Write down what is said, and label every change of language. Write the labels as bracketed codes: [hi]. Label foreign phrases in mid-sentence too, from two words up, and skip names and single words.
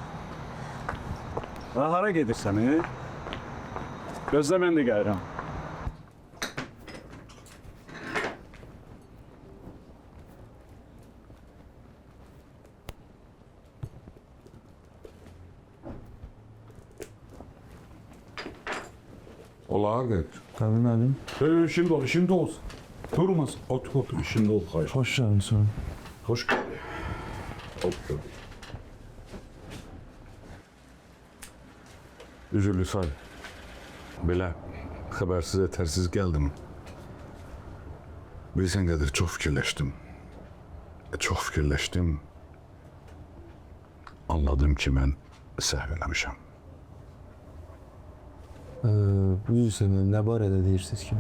[az] Hara gedirsən? Gözlə mən də gəlirəm. Olağa qeyd. Tabii müəllim. [tr] Şimdi ol. Durmaz. Otur, şimdi ol. Hayır. Hoş geldin. [az] Hoş geldin. Otur. Üzürlü say. Belə xəbərsiz, ətərsiz gəldim. Bilsən qədər çox fikirləşdim. Anladım ki, mən səhv eləmişəm. Bu yüzden ne barədə deyirsiniz ki?